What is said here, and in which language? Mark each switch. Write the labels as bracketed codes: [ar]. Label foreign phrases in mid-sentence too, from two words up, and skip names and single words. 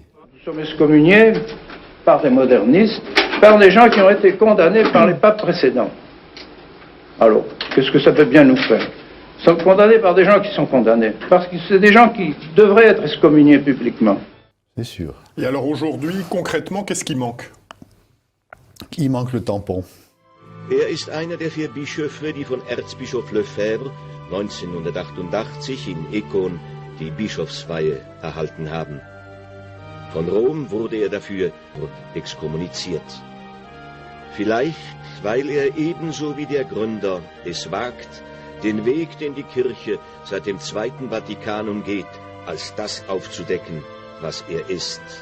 [fr] Nous sommes excommuniés par des modernistes, par des gens qui ont été condamnés par les papes précédents. Alors, qu'est-ce que ça peut bien nous faire? Nous sommes condamnés par des gens qui sont condamnés, parce que c'est des gens qui devraient être excommuniés publiquement. C'est sûr. Et alors aujourd'hui, concrètement, qu'est-ce qui manque? Il manque le tampon. [de] Ist einer der 4 Bischöfe, die von Erzbischof Lefebvre 1988 in Ekon die Bischofsweihe erhalten haben. Von Rom wurde dafür exkommuniziert. Vielleicht, weil ebenso wie der Gründer es wagt, den Weg, den die Kirche seit dem Zweiten Vatikanum geht, als das aufzudecken, was ist.